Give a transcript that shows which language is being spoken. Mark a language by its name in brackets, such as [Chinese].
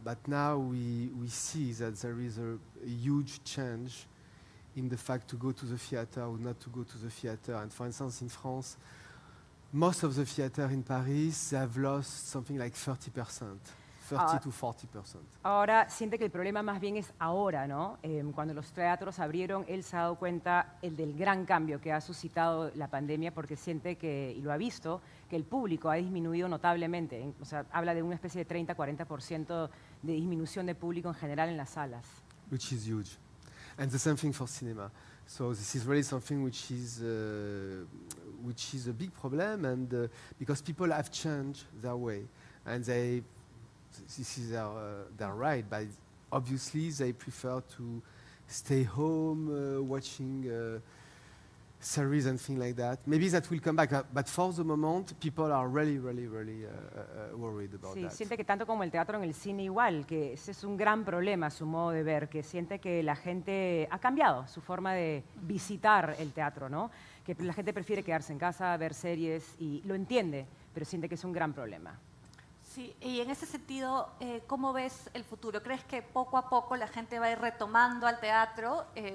[English] But now we see that there is a huge change in the fact to go to the theater or not to go to the theater. And for instance, in France, most of the theater in Paris, they have lost something like 30%. 30 to 40%. [Spanish] Ahora siente que el problema más bien es ahora, ¿no? Cuando los teatros abrieron, él se ha dado cuenta del gran cambio que ha suscitado la pandemia porque siente que, y lo ha visto, que el público ha disminuido notablemente. O sea, habla de una especie de 30-40% de disminución de público en general en las salas. [English] Which is huge. And the same thing for cinema. So this is really something which is a big problem, and because people have changed their way, and this is their right, but obviously they prefer to stay home watching series and things like that. Maybe that will come back, but for the moment, people are really worried about that. [Spanish] Siente que tanto como el teatro en el cine igual, que ese es un gran problema, su modo de ver, que siente que la gente ha cambiado su forma de visitar el teatro, ¿no? Que la gente prefiere quedarse en casa, ver series, y lo entiende, pero siente que es un gran problema. Sí, y en ese sentido, ¿cómo ves el futuro? ¿Crees que poco a poco la gente va a ir retomando al teatro?